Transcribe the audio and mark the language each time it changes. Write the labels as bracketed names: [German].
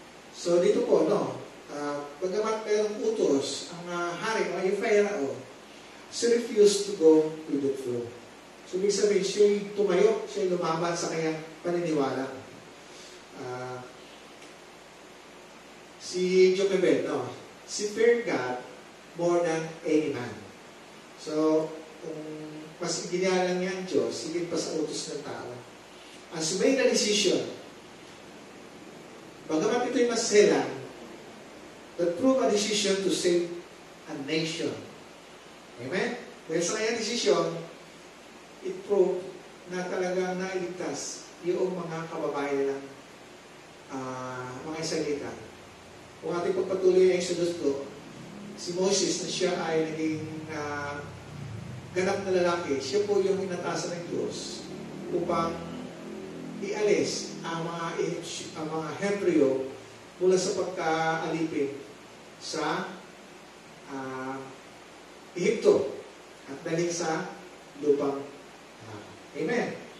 [Filipino] So, dito po, bagamat mayroong utos, ang hari, o yung Pharaoh, [English] she refused to go with the flow. [Filipino] So, ibig sabihin, siya'y tumayo, siya'y lumaban sa kanyang paniniwala. [English] Si Jochebed, she feared God more than any man. [Filipino] So, kung mas ginalang niya ang Diyos, higit pa sa utos ng tao. [English] As she made a decision, [Filipino] bagamat ito'y maselan, [English] that prove a decision to save a nation. Amen? [Filipino] Dahil sa kanyang decision, [English] it proved [Filipino] na talagang nailigtas yung mga kababayan ng mga Israelita. Kung ating pagpatuloy ang Exodus 2, si Moses na siya ay naging ganap na lalaki, siya po yung inatasan ng Diyos upang ialis ang mga Hebreo mula sa pagkaalipin sa Ehipto at daling sa lupang Amen.